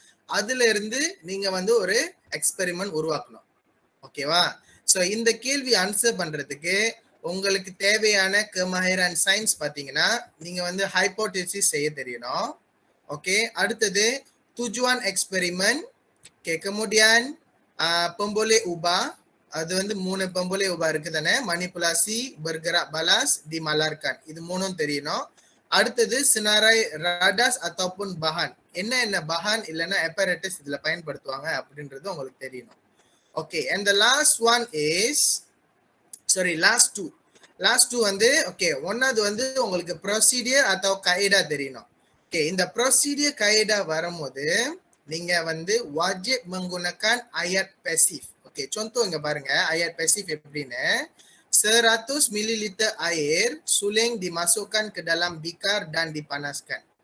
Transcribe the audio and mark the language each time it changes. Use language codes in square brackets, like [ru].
[ta] அதுல இருந்து நீங்க வந்து ஒரு எக்ஸ்பெரிமெண்ட் உருவாக்கணும். ஓகேவா? சோ இந்த கேள்வி ஆன்சர் பண்றதுக்கு உங்களுக்கு தேவையான கெமஹைர் அண்ட் சயின்ஸ் பாத்தீங்கன்னா நீங்க வந்து ஹைபோதேசிஸ் செய்ய தெரியணும். ஓகே, அடுத்தது [ms] tujuan eksperimen. Okay, kemudian pemboleh ubah. [ta] அது வந்து 3 pemboleh ubah இருக்கு தானே, [ms] manipulasi, bergerak balas, dimalarkan. [ta] இது மூணும் தெரியணும். அடுத்தது [ms] senarai radas ataupun bahan. [ta] என்ன bahan இல்லைன்னா apparatus இதுல பயன்படுத்துவாங்க அப்படின்றது உங்களுக்கு தெரியணும். [en] Okay, and the last one is last two [ta] வந்து ஓகே, ஒன்னாவது வந்து உங்களுக்கு ப்ரொசீடியர் [ms] atau kaedah [ta] தெரியணும். ஓகே, இந்த ப்ரொசீடியர் kaedah வரும்போது நீங்க வந்து [ms] wajib menggunakan ayat pasif. ஓகே, contoh [ta] இங்க பாருங்க [ms] ayat pasif [ta] எப்படின்னு. [ms] 100 ml air suling dimasukkan ke dalam bikar dan dipanaskan.